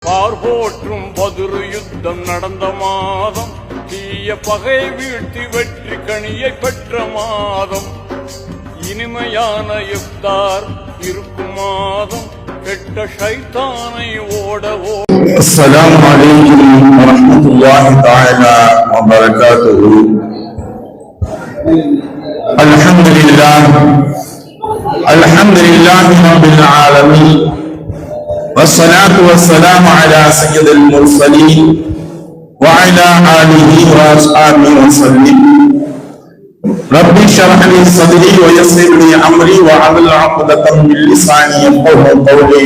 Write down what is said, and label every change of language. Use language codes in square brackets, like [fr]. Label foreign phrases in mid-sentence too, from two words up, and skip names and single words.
[ta] பார்போற்றும் பதிரு யுத்தம் நடந்த மாதம், தீய பகை வீழ்த்தி வெற்றி கனியை பெற்ற மாதம், இனிமையான இஃப்தார் இருக்கும் மாதம், கெட்ட ஷைத்தானை ஓடவோ. [ar] السلام عليكم ورحمة الله تعالى وبركاته. الحمد لله رب العالمين. والصلاة والسلام على سيد المرسلين وعلى آله وأصحابه وسلم. رب اشرح لي صدري ويسر لي أمري واحلل عقدة من لساني يفقهوا قولي.